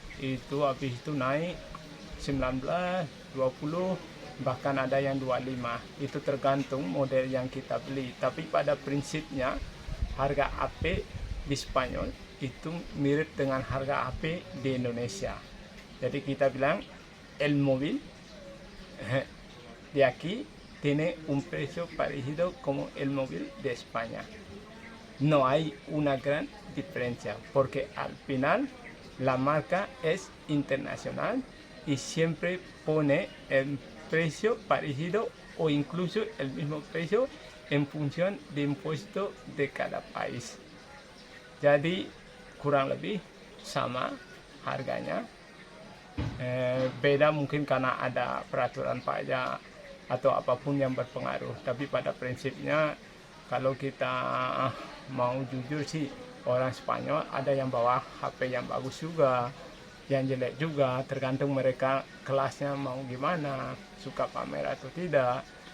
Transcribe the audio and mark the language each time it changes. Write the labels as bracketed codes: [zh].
[id] Itu habis itu naik 19, 20, bahkan ada yang 25. Itu tergantung model yang kita beli. Tapi pada prinsipnya harga HP di Spanyol itu mirip dengan harga HP di Indonesia. Jadi kita bilang [es] el móvil de aquí tiene un precio parecido como el móvil de España. No hay una gran diferencia porque al final la marca es internacional y siempre pone el precio parecido o incluso el mismo precio en función de impuesto de cada país. [id] Jadi kurang lebih sama harganya. Beda mungkin karena ada peraturan pajak atau apapun yang berpengaruh. Tapi pada prinsipnya kalau kita mau jujur sih, orang Spanyol ada yang bawa HP yang bagus juga, yang jelek juga, tergantung mereka kelasnya mau gimana, suka pamer atau tidak.